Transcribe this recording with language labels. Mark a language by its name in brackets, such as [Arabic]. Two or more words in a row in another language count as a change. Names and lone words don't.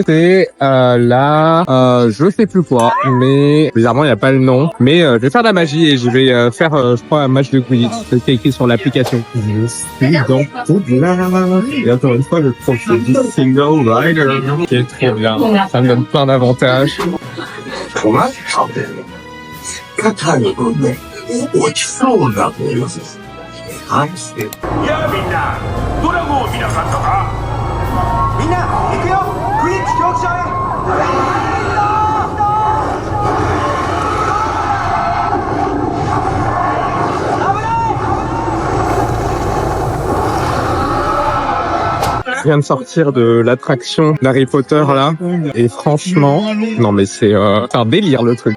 [French] Et là, je sais plus quoi, mais bizarrement, il n'y a pas le nom. Mais je vais faire de la magie et je vais faire, je crois, un match de Quidditch. C'est écrit sur l'application. Je suis dans Poudlard. Et encore une fois, je trouve que c'est du [English] single rider [French] qui est trop bien. Ça me donne plein d'avantages. [Japanese] 肩にもね、落ちそうなのよ。はい。やあみんな、ドラゴンを見なかったか？みんな、行くよ！クイッチ競技場へ！ [French] Je viens de sortir de l'attraction d'Harry Potter là et franchement non mais c'est un délire le truc.